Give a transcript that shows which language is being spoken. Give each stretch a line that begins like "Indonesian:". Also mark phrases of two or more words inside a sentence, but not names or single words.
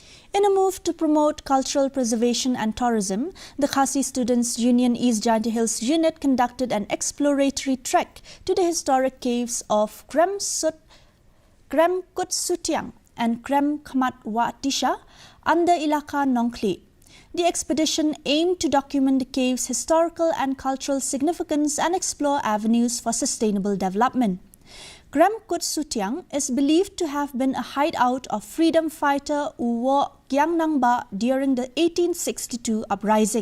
English: In a move to promote cultural preservation and tourism, the Khasi Students' Union East Jaintia Hills unit conducted an exploratory trek to the historic caves of Krem Kutsutiang and Krem Khamat Watisha under Ilaka Nongkli. The expedition aimed to document the cave's historical and cultural significance and explore avenues for sustainable development. Krem Kutsutiang is believed to have been a hideout of freedom fighter Uwo Gyangnangba during the 1862 uprising.